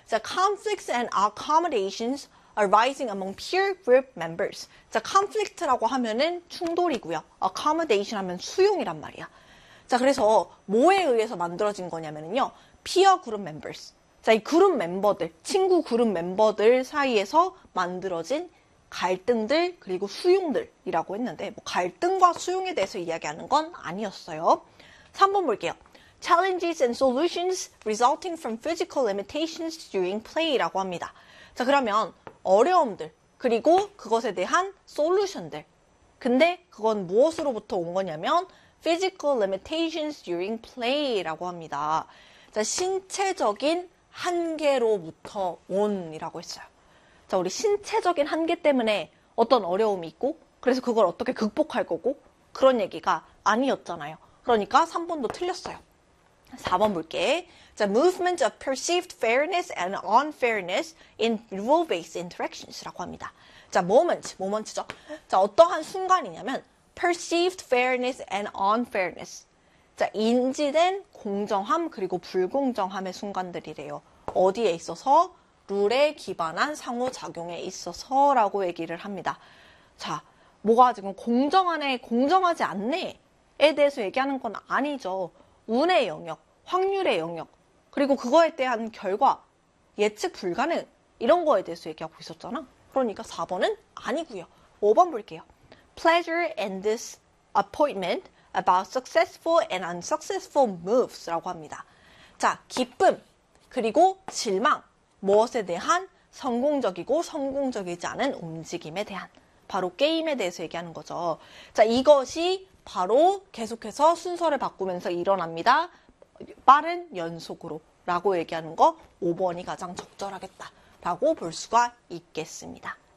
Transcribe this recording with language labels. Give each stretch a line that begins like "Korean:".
English: The conflicts and accommodations arising among peer group members.
Korean: 자, conflict라고 하면은 충돌이고요. accommodation 하면 수용이란 말이야. 자, 그래서 뭐에 의해서 만들어진 거냐면요.
English: peer group members.
Korean: 자, 이 그룹 멤버들, 친구 그룹 멤버들 사이에서 만들어진 갈등들, 그리고 수용들이라고 했는데, 뭐 갈등과 수용에 대해서 이야기하는 건 아니었어요. 3번 볼게요.
English: Challenges and solutions resulting from physical limitations during
Korean: play라고 합니다. 자, 그러면 어려움들, 그리고 그것에 대한 솔루션들. 근데 그건 무엇으로부터 온 거냐면
English: physical limitations during play라고 합니다.
Korean: 자, 신체적인 한계로부터 온이라고 했어요. 자, 우리 신체적인 한계 때문에 어떤 어려움이 있고 그래서 그걸 어떻게 극복할 거고 그런 얘기가 아니었잖아요. 그러니까 3번도 틀렸어요. 4번 볼게.
English: The movement of perceived fairness and unfairness in rule-based
Korean: interactions라고 합니다. 자, moment죠. 자, 어떠한 순간이냐면
English: perceived fairness and unfairness.
Korean: 자, 인지된 공정함 그리고 불공정함의 순간들이래요. 어디에 있어서? 룰에 기반한 상호작용에 있어서라고 얘기를 합니다. 자, 뭐가 지금 공정하네, 공정하지 않네에 대해서 얘기하는 건 아니죠. 운의 영역, 확률의 영역, 그리고 그거에 대한 결과, 예측 불가능 이런 거에 대해서 얘기하고 있었잖아. 그러니까 4번은 아니고요. 5번 볼게요.
English: Pleasure and disappointment about successful and unsuccessful
Korean: moves라고 합니다. 자, 기쁨 그리고 실망, 무엇에 대한 성공적이고 성공적이지 않은 움직임에 대한, 바로 게임에 대해서 얘기하는 거죠. 자, 이것이 바로 계속해서 순서를 바꾸면서 일어납니다. 빠른 연속으로 라고 얘기하는 거 5번이 가장 적절하겠다라고 볼 수가 있겠습니다.